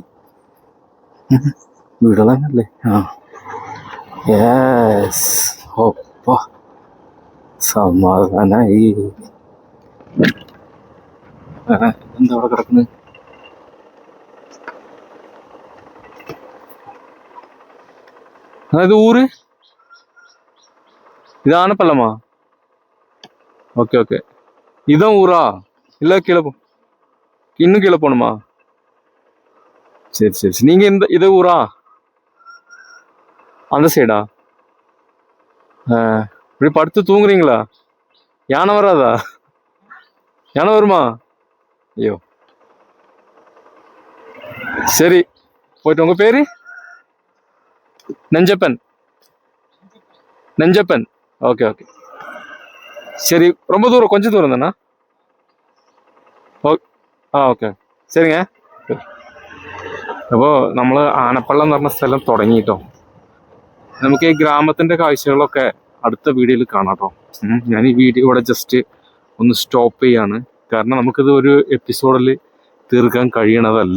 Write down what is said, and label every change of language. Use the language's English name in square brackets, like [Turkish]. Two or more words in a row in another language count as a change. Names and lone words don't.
[Malayalam] വീടുകളല്ലേ. ആ യെസ്, ഒപ്പ സമാധാനായി. എന്താ അവിടെ കിടക്കുന്നത്? അതായത് ഊര് ഇതാണ് പല്ലമാ. [English] okay okay, [Tamil] இதான் ஊரா? இல்லை கீழே போ, இன்னும் கீழே போகணுமா? சரி சரி சரி. நீங்கள் இது ஊரா? அந்த சைடா? இப்படி படுத்து தூங்குறீங்களா? யானை வராதா? யானை வருமா? ஐயோ சரி, போயிட்டு. உங்கள் பேர்? நெஞ்சப்பன். நெஞ்சப்பன், [English] okay okay. [Tamil] சரி, ரொம்ப தூரம், கொஞ்சம் தூரம் தானே? [Malayalam] ഓക്കെ ശരിങ്ങ. അപ്പോൾ നമ്മൾ ആനപ്പള്ളം എന്ന് പറഞ്ഞ സ്ഥലം തുടങ്ങിയിട്ടോ. നമുക്ക് ഈ ഗ്രാമത്തിൻ്റെ കാഴ്ചകളൊക്കെ അടുത്ത വീഡിയോയിൽ കാണാം കേട്ടോ. ഞാൻ ഈ വീഡിയോ ഇവിടെ ജസ്റ്റ് ഒന്ന് സ്റ്റോപ്പ് ചെയ്യാണ്, കാരണം നമുക്കിത് ഒരു എപ്പിസോഡിൽ തീർക്കാൻ കഴിയണതല്ല.